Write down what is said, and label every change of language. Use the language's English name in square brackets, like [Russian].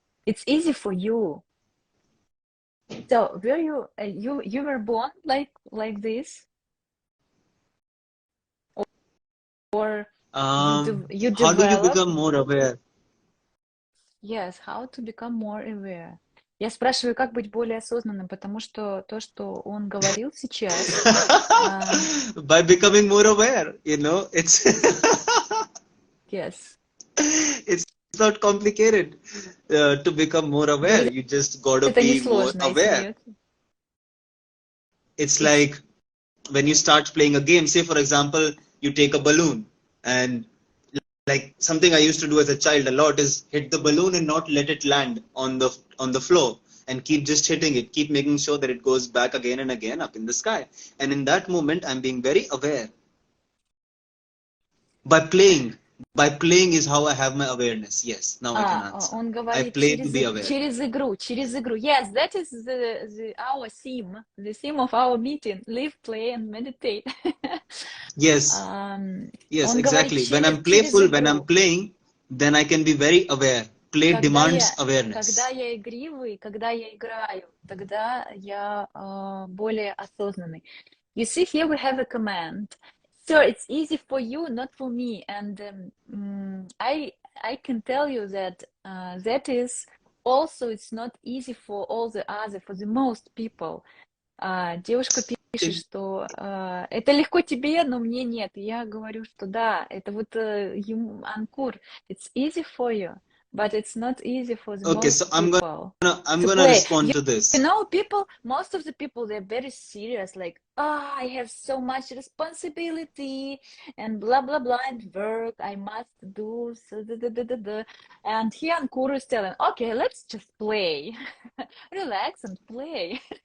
[English] It's easy for you. So were you were born like this, or you How do you develop? become more aware? Yes, how to become more aware? [Russian] Я спрашиваю, как быть более осознанным, потому что то, что он говорил сейчас, [English] By becoming more aware, you know, yes. it's not complicated to become more aware. [Russian] Говорит, [English] You just gotta [Russian] это [English] be more [Russian] несложно, и [English] aware. [Russian] смеется. [English] It's like when you start playing a game, say for example, you take a balloon, and like something I used to do as a child a lot is hit the balloon and not let it land on the floor, and keep just hitting it, keep making sure that it goes back again and again up in the sky. And in that moment, I'm being very aware by playing. By playing is how I have my awareness. Yes, now I can answer. [Russian] Он [English] I [Russian] говорит [English] play to be aware. [Russian] через игру, через игру. [English] Yes, that is our theme, the theme of our meeting. Live, play and meditate. Yes, yes, [Russian] Он говорит [English] exactly. When I'm playful, when I'm [Russian] игру. [English] playing, then I can be very aware. Play demands awareness. [Russian] Когда я игривый, когда я играю, тогда я более осознанный. [English] You see, here we have a command. So it's easy for you, not for me. And I can tell you that that is also it's not easy for all the other, for the most people. [Russian] Девушка пишет, что это легко тебе, но мне нет. [English] И я говорю, что да, это вот Анкур, it's easy for you, but it's not easy for the most so people. I'm gonna respond to this. You know, most of the people, they're very serious, like, I have so much responsibility and blah, blah, blah, and work, I must do, so, and here Ankur is telling, okay, let's just play, relax and play.